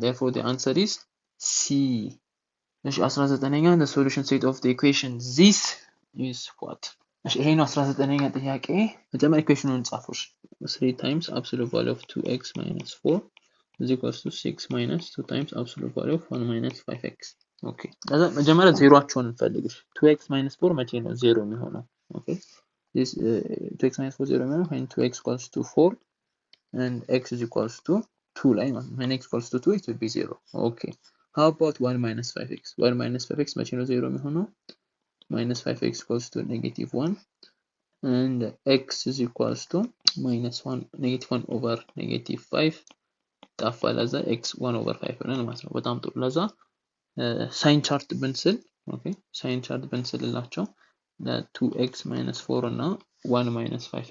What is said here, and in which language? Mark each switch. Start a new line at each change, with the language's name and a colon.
English: Therefore, the answer is C. The solution set of the equation this is what?
Amharic: ይሄ ነው 19ኛ ጥያቄ። መጀመሪያ ኢኩዌሽኑን እንጻፉሽ።
English: 3 times absolute value of 2x minus 4 is equals to 6 minus 2 times absolute value of 1 minus 5x.
Amharic: ኦኬ ከዛ መጀመሪያ ዜሮአቸውን እንፈልግሽ።
English: 2x minus 4
Amharic: መቼ ነው ዜሮ የሚሆነው?
English: ኦኬ this 2x minus 4
Amharic: ዜሮ የሚሆነው
English: when 2x equals to 4 and x is equals to 2
Amharic: ላይ ማለት ነው።
English: when x equals to 2 it will be 0. okay, how about 1 minus 5x? 1 minus 5x
Amharic: መቼ ነው ዜሮ የሚሆነው?
English: minus 5x equals to negative 1 and x is equals to minus 1 negative 1 over negative 5
Amharic: ጠፋ ለዛ
English: x 1 over 5
Amharic: ሆነ ማለት ነው። በጣም ጥሩ። ለዛ ሳይን ቻርት ብንስል ኦኬ ሳይን ቻርት ብንስልላቸው
English: 2x minus 4 እና 1 minus